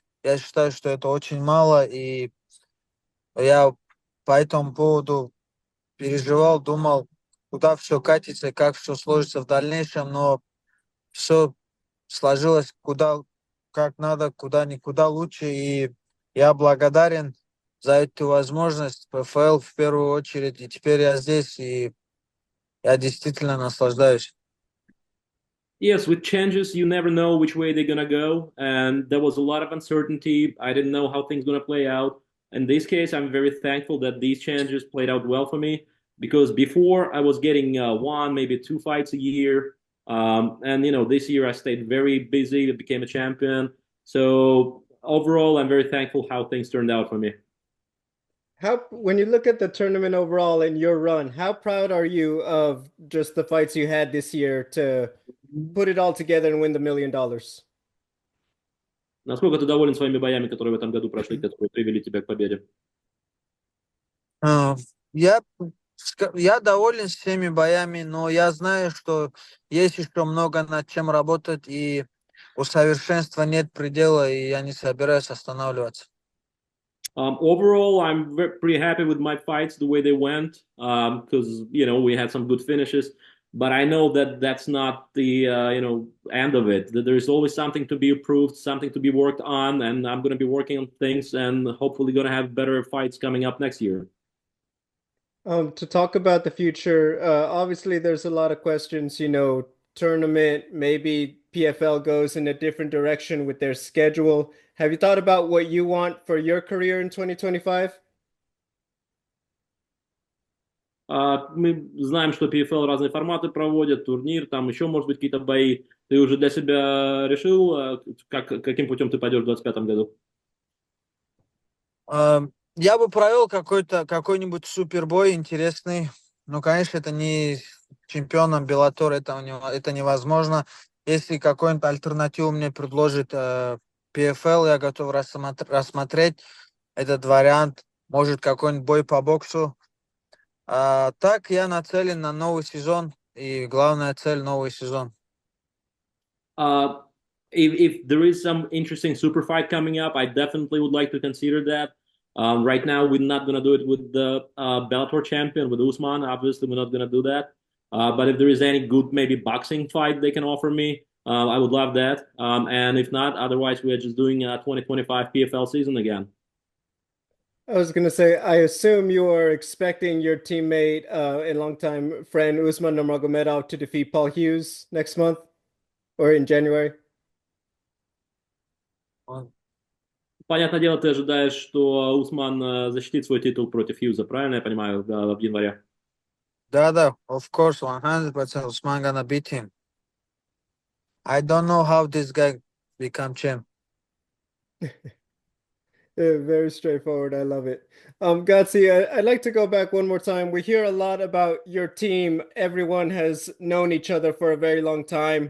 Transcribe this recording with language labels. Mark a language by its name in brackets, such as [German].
[Russian] Я считаю, что это очень мало. И я по этому поводу переживал, думал, куда все катится, как все сложится в дальнейшем. Но все сложилось куда как надо, куда никуда лучше. И я благодарен за эту возможность, ПФЛ в первую очередь. И теперь я здесь, и я действительно наслаждаюсь. [English] Yes, with changes, you never know which way they're gonna go, and there was a lot of uncertainty. I didn't know how things gonna play out. In this case, I'm very thankful that these changes played out well for me because before I was getting one, maybe two fights a year, and this year I stayed very busy, became a champion. So overall, I'm very thankful how things turned out for me. When you look at the tournament overall and your run, how proud are you of just the fights you had this year to put it all together and win the $1 million? [Russian] Насколько ты доволен своими боями, которые в этом году прошли, которые привели тебя к победе? А, Я, я доволен всеми боями, но я знаю, что есть еще много над чем работать, и у совершенства нет предела, и я не собираюсь останавливаться. [English] Overall, I'm pretty happy with my fights the way they went because we had some good finishes. But I know that that's not the end of it. That there's always something to be improved, something to be worked on, and I'm going to be working on things and hopefully going to have better fights coming up next year. To talk about the future, obviously there's a lot of questions, tournament, maybe PFL goes in a different direction with their schedule. Have you thought about what you want for your career in 2025? [Russian] Мы знаем, что PFL разные форматы проводят, турнир, там еще, может быть, какие-то бои. Ты уже для себя решил, каким путем ты пойдешь в 2025 году? А, Я бы провел какой-нибудь супербой интересный. Ну, конечно, это не чемпионом Bellator, это невозможно. Если какой-нибудь альтернативу мне предложит PFL, я готов рассмотреть этот вариант. Может, какой-нибудь бой по боксу. Так я нацелен на новый сезон. И главная цель — новый сезон. [English] Uh, if there is some interesting super fight coming up, I definitely would like to consider that. Right now, we're not going to do it with the Bellator champion, with Usman. Obviously, we're not going to do that. But if there is any good, maybe boxing fight they can offer me, I would love that. And if not, otherwise, we are just doing a 2025 PFL season again. I was going to say, I assume you are expecting your teammate and longtime friend Usman Nurmagomedov to defeat Paul Hughes next month or in January. [Russian] Понятное дело, ты ожидаешь, что Усман защитит свой титул против Хьюза, правильно я понимаю, в январе? [English] Да, of course, 100% Usman gonna beat him. I don't know how this guy become champ. Yeah, very straightforward. I love it. Gadzhi, I'd like to go back one more time. We hear a lot about your team. Everyone has known each other for a very long time.